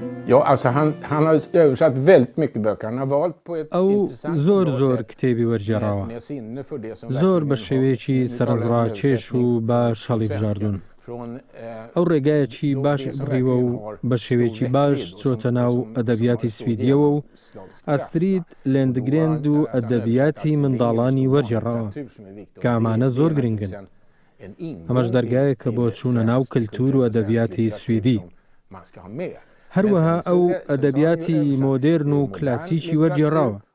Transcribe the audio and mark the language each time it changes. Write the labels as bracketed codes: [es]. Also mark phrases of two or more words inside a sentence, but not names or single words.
[sv] Ja, alltså han har översatt väldigt mycket böcker. Han har valt på ett [ckb] ئەو [sv] intressant [ckb] زۆر [sv] bra [ckb] زۆر [sv] sätt [ckb] کتێبی وەرگێڕاوە [sv] med sinne för det som [ckb] زۆر بە [sv] verkligen [ckb] شێوەیەکی [sv] har- nu talar jag om [ckb] سەرنجڕاکێش و [sv] översättning [ckb] باش [sv] från [ckb] هەڵیبژاردون [sv] svenska. Från, [ckb] ئەو ڕێگایەکی [sv] då [ckb] باش [sv] det som [ckb] بڕیوە و [sv] verkligen har [ckb] بە [sv] stor [ckb] شێوەیەکی [sv] räckvidd [ckb] باش [sv] och [ckb] چۆتە [sv] som- [ckb] ناو [sv] som- som [ckb] ئەدەبیاتی [sv] har stor [ckb] سویدیەوە و [sv] genomslagskraft. [ckb] ئەسترید لێندگرێند و ئەدەبیاتی منداڵانی وەرجێڕاوە کە ئەمانە زۆر گرنگن ئەمەش دەرگایەکە بۆ چوونە ناو کللتور و ئەدەبیاتی سویدی هەروەها ئەو ئەدەبیاتی مۆدێرن و کلاسیکی وەرجێڕاوە